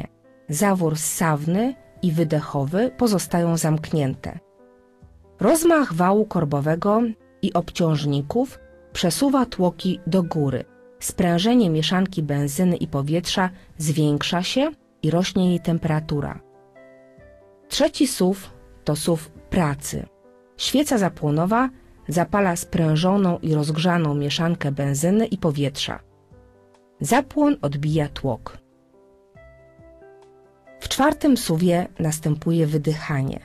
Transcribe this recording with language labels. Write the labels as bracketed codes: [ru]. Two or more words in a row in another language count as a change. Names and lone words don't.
[pl] Zawór ssawny i wydechowy pozostają zamknięte. Rozmach wału korbowego i obciążników przesuwa tłoki do góry. Sprężenie mieszanki benzyny i powietrza zwiększa się i rośnie jej temperatura. Trzeci suw to suw pracy. Świeca zapłonowa zapala sprężoną i rozgrzaną mieszankę benzyny i powietrza. Zapłon odbija tłok. W czwartym suwie następuje wydychanie.